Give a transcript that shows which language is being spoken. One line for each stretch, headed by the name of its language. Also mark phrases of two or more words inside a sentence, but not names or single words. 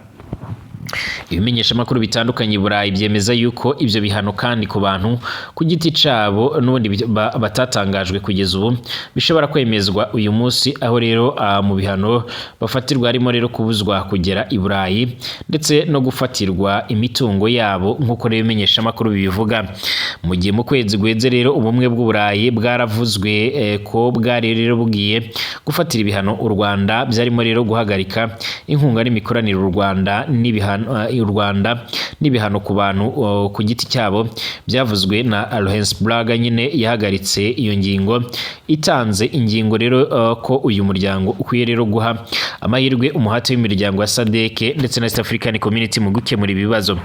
Rundi: Ibimenyesha makuru bitandukanye Burayi byemeza yuko ivyo bihano kandi ku bantu ku giti cabo n'ubundi batatangajwe kugeza ubu bishobora kwemezwa uyu munsi, aho rero mu bihano bafatirwa harimo rero kubuzwa kugera i Burayi ndetse no gufatirwa imitungo yabo nk'uko rero ibimenyesha makuru bibivuga. Mu gihe mu kwezi guheze rero ubumwe bw'Uburayi bwaravuzwe ko bwari rero bugiye gufatira ibihano u Rwanda, byarimo rero guhagarika inkunga n'imikoranire u Rwanda n'ibihano ku bantu ku giti cyabo. Byavuzwe na Luxembourg nyine yahagaritse iyo ngingo, itanze ingingo rero ko uyu muryango ukwiye rero guha amahirwe umuhate w'imiryango ya SADC ndetse na East African Community mu gukemura ibibazo.